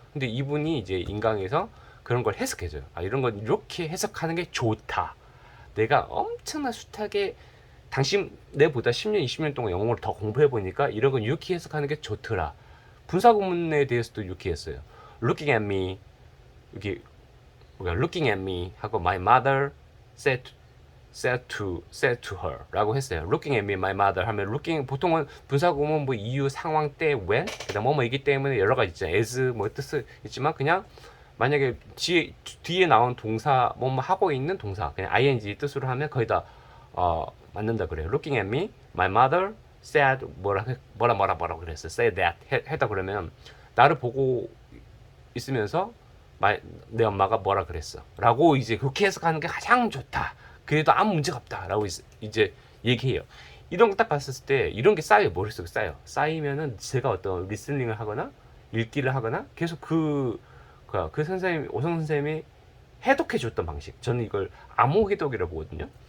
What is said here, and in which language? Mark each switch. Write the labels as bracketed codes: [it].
[ko] 근데 이분이 이제 인강에서 그런 걸 해석해줘요. 아, 이런 건 이렇게 해석하는 게 좋다. 내가 엄청나 숱하게 당신 내보다 10년, 20년 동안 영어를 더 공부해 보니까 이런 건 유쾌 해석하는 게 좋더라. 분사 구문에 대해서도 유쾌했어요. [en] Looking at me, [ko] 이게 우리가 [en] looking at me 하고 my mother said to her라고 했어요. Looking at me, my mother [ko] 하면 looking 보통은 분사 구문 뭐 이유, 상황, 때, when 그다음 뭐이기 때문에 여러 가지 있잖아요. as 뭐 뜻은 있지만 그냥 만약에 뒤에 나온 동사 뭐 하고 있는 동사 그냥 ing 뜻으로 하면 거의 다 맞는다 그래요. [en] Looking at me, my mother said [ko] 뭐라 그랬어요. [en] say that [ko] 했다 그러면 나를 보고 있으면서 내 엄마가 뭐라 그랬어 라고 이제 그렇게 해석하는 게 가장 좋다. 그래도 아무 문제가 없다 라고 이제 얘기해요. 이런 거 딱 봤을 때 이런 게 쌓여요. 머릿속에 쌓이면은 제가 어떤 리스닝을 하거나 읽기를 하거나 계속 그 선생님, 오성 선생님이 해독해 줬던 방식, 저는 이걸 암호 해독이라고 보거든요.